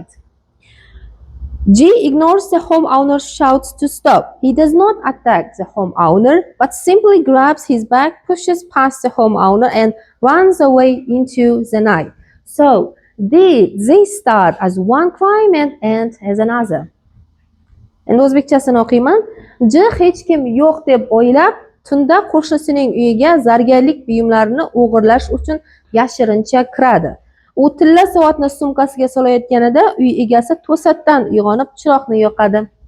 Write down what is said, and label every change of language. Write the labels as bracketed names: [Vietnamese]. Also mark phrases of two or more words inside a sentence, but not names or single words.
[English] G ignores the homeowner's shouts to stop. He does not attack the homeowner, but simply grabs his bag, pushes past the homeowner, and runs away into the night. So, they start as one crime and end as another. [Uzbek] Endi o'zbekchasini o'qiyman. J hech kim yo'q deb o'ylab, tunda qo'shnisining uyiga zargarlik buyumlarini o'g'irlash uchun yashirincha kiradi. U tilla soatni sumkasiga solayotganida uy egasi to'satdan uyg'onib chiroqni yoqadi.